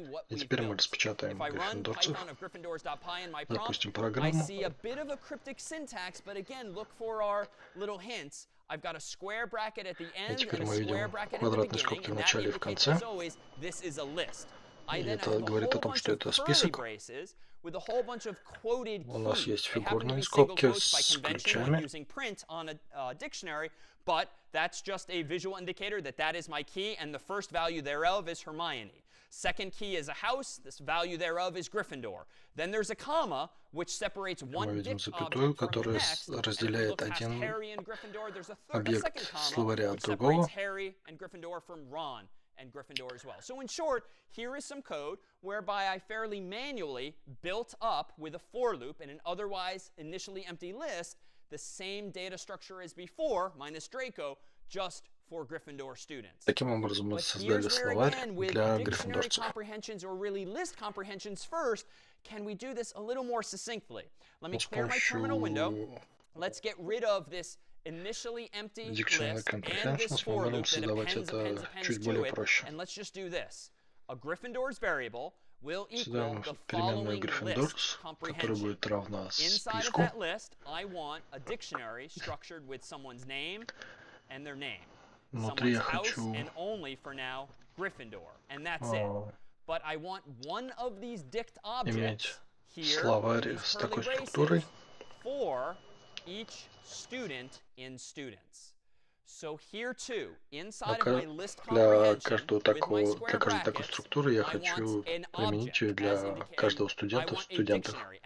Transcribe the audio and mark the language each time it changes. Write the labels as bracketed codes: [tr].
[ru] И теперь мы распечатаем гриффиндорцев. Запустим программу. [en] I see a bit of a cryptic syntax, but again, look for our little hints. I've got a square bracket at the end and a square bracket at the beginning, and that indicates, as always, this is a list. I then have a whole bunch of curly braces with a whole bunch of quoted keys. They happen to be single quotes by convention when using print on a dictionary, but that's just a visual indicator that that is my key, and the first value thereof is Hermione. Second key is a house. This value thereof is Gryffindor. Then there's a comma, which separates one dict object from the next. And if we look past Harry and Gryffindor, there's a second comma, which separates Harry and Gryffindor from Ron and Gryffindor as well. So in short, here is some code whereby I fairly manually built up with a for loop in an otherwise initially empty list the same data structure as before, minus Draco, just for Gryffindor students. [ru] Таким образом мы создали словарь для гриффиндорцев. [en] Comprehensions or really list comprehensions first, can we do this a little more succinctly? Let me clear my terminal window. Let's get rid of this initially empty list and this for loop that appends to it, and let's just do this. A Gryffindor's variable will equal the following list comprehension. Inside of that list, I want a dictionary structured with someone's name and their name. Someone's house and only for now Gryffindor, and that's it. But I want one of these dict objects here these curly braces for each student in students. So here too, inside of my list comprehension, [ru] для каждой такой структуры я хочу применить ее для каждого студента в студентах.